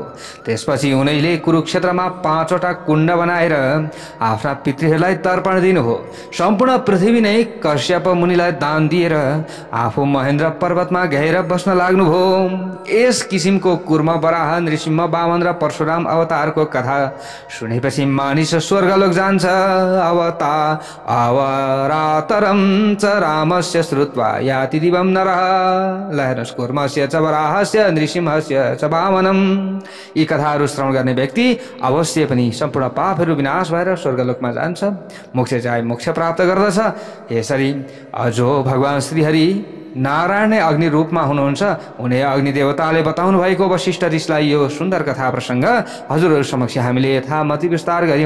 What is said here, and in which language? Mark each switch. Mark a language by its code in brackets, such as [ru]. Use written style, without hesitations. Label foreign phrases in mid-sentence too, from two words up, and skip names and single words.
[ne] त्यसपछि उनैले कुरुक्षेत्रमा 5वटा कुण्ड बनाएर आफ्ना पितृहरूलाई तर्पण दिनुभयो। सम्पूर्ण पृथ्वी नै कश्यप मुनिलाई दान दिएर आफू महेन्द्र पर्वतमा गएर बस्न लाग्नुभयो। यस किसिमको कुर्म, वराह, नृसिंह, वामन र परशुराम अवतारको कथा सुनेपछि मानिस स्वर्गलोक जान्छ। [sa] अवतारम च रामस्य श्रुत्वा याति दिवं नरः। [ne] ल हेर्नुहोस् [sa] कुर्मस्य च वराहस्य नृसिंहस्य च वामनम। [ne] यी कथाहरू श्रवण गर्ने व्यक्ति अवश्य पनि सम्पूर्ण पापहरू विनाश भएर स्वर्गलोकमा जान्छ, मोक्ष चाहे मोक्ष प्राप्त गर्दछ। यसरी अजो भगवान श्रीहरि नारायण नै अग्नि रूपमा हुनुहुन्छ। उनी अग्नि देवताले बताउनु भएको वशिष्ठ ऋषिलाई यो सुन्दर कथा प्रसङ्ग हजुरहरू समक्ष हामीले यथामति विस्तार गऱ्यौँ।